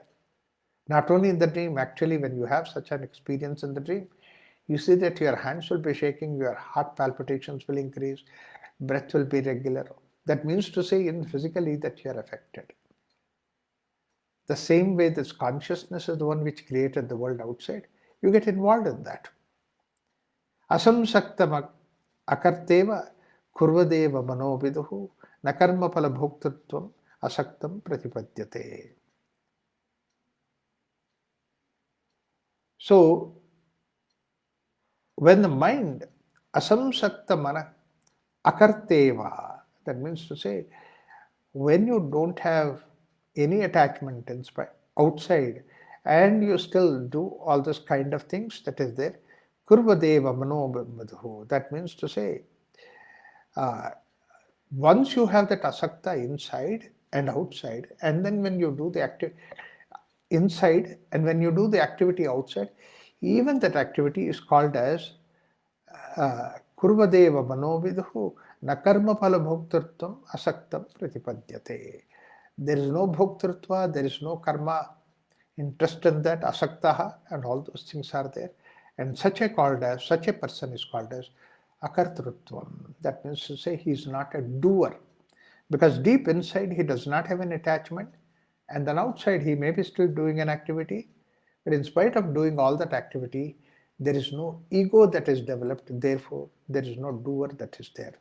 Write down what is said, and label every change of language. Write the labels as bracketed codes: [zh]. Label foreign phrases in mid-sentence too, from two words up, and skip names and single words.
[en] Not only in the dream, actually when you have such an experience in the dream, you see that your hands will be shaking, your heart palpitations will increase, breath will be irregular. That means to say physically that you are affected. The same way this consciousness is the one which created the world outside, you get involved in that. [sa] असंसक्तम् अकर्तेव कुर्वदेव मनोविदुः नकर्म फल भोक्तृत्वम् असक्तम् प्रतिपद्यते. [en] So, when the mind [sa] असंसक्त मन अकर्तेव, [en] that means to say, when you don't have any attachment outside and you still do all those kind of things that is there, [sa] कुर्वदेव मनोविदुः, [en] that means to say, once you have that asakta inside and outside, and then when you do the activity inside and when you do the activity outside, even that activity is called as [sa] कुर्वदेव मनोविदुः नकर्म फल भोक्तृत्वम् असक्तम् प्रतिपद्यते. [en] There is no bhoktartva, there is no karma interest in that, asaktaha, and all those things are there. And such a person is called as akartrutvam. That means to say he is not a doer. Because deep inside he does not have an attachment, and then outside he may be still doing an activity, but in spite of doing all that activity, there is no ego that is developed, therefore there is no doer that is there.